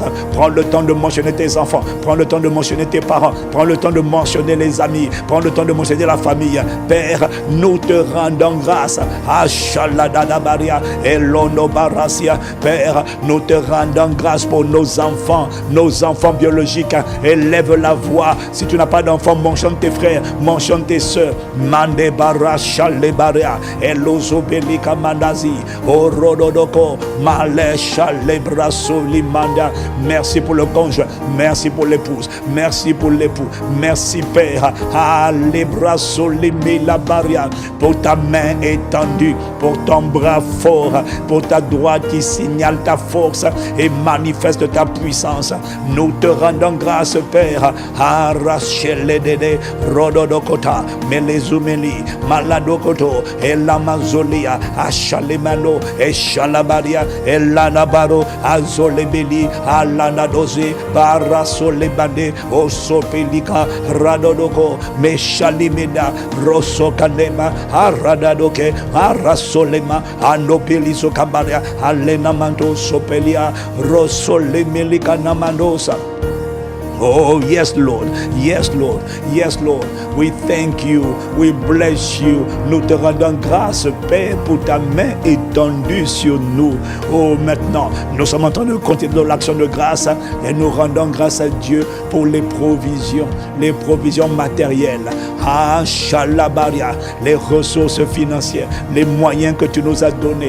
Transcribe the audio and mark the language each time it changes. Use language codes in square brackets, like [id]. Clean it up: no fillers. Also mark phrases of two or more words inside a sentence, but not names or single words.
[fr] Prends le temps de mentionner tes enfants, prends le temps de mentionner tes parents, prends le temps de mentionner les amis, prends le temps de mentionner la famille. Père, nous te rendons grâce. Père, nous te rendons grâce pour nos enfants biologiques. Élève la voix. Si tu n'as pas d'enfants, mentionne tes frères, mentionne tes soeurs. Mande barasha le baria, elozobelika mandazi, orododoko, malesha le brasso limanda. Merci pour le conjoint, merci pour l'épouse, merci pour l'époux, merci Père. Les brasso la baria, pour ta main étendue, pour ton bras fort, pour ta droite qui signale ta force et manifeste ta puissance. Nous te rendons grâce, Père. Arachele dede, rododokota, melezumeli, maladokoto, elamazolia, achalemano, echalabaria, elanabaro, azolebeli, alanadoze, barasolebade, osopelika, radodoko, meshalimeda, rosokanema, aradadoke, arasolema, anopeliso kabaria, alenamanto sopelia, rosolemelika namandosa. [en] Oh, yes, Lord. Yes, Lord. Yes, Lord. We thank you. We bless you. [fr] Nous te rendons grâce, Père, pour ta main étendue sur nous. Oh, maintenant, nous sommes en train de continuer dans l'action de grâce et nous rendons grâce à Dieu pour les provisions matérielles. Ah, Shalabaria, les ressources financières, les moyens que tu nous as donnés.